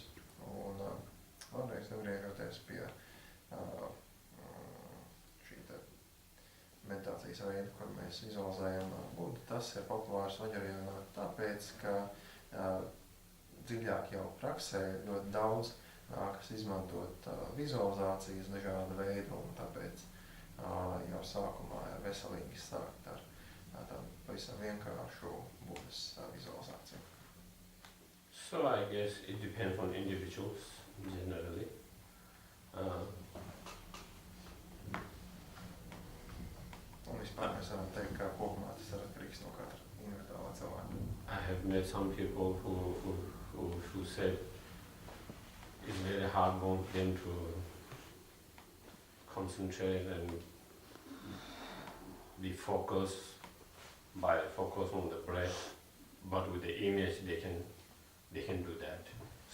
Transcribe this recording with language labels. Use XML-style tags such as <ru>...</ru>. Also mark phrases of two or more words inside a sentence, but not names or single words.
<lv>Un vēlreiz atgriežoties pie šī meditācijas veida, kur mēs vizualizējam Budu, tas ir populārs Vajrayānā tāpēc, ka dziļāk jau praksē ļoti daudz nākas izmantot vizualizācijas dažāda veida, un tāpēc jau sākumā ir veselīgi sākt ar tādu pavisam vienkāršu Budas vizualizāciju.</lv> <en>So I guess it depends on individuals generally.</en> <lv>Un vispār mēs varam teikt, ka kopumā tas ir atkarīgs no katra individuālā cilvēka.</lv> <en>I have met some people who said it's very hard for them to concentrate and be focused by focus on the breath, but with the image they can do that.</en>